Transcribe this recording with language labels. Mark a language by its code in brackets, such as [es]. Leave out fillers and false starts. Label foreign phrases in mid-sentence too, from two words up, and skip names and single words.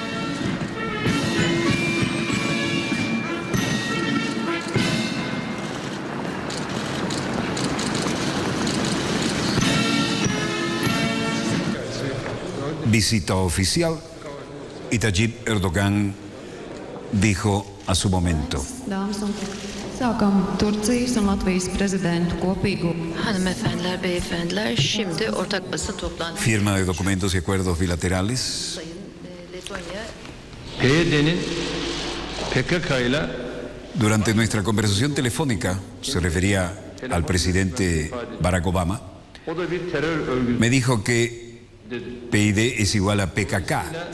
[es] Visita oficial y Tayyip Erdogan dijo a su momento. [lv] Sākam Turcijas un Latvijas prezidentu kopīgu. [tr] Hanımefendiler, beyefendiler, şimdi ortak basın toplantısı. [es] Firma de documentos y acuerdos bilaterales. Durante nuestra conversación telefónica, se refería al presidente Barack Obama, me dijo que PYD es igual a PKK.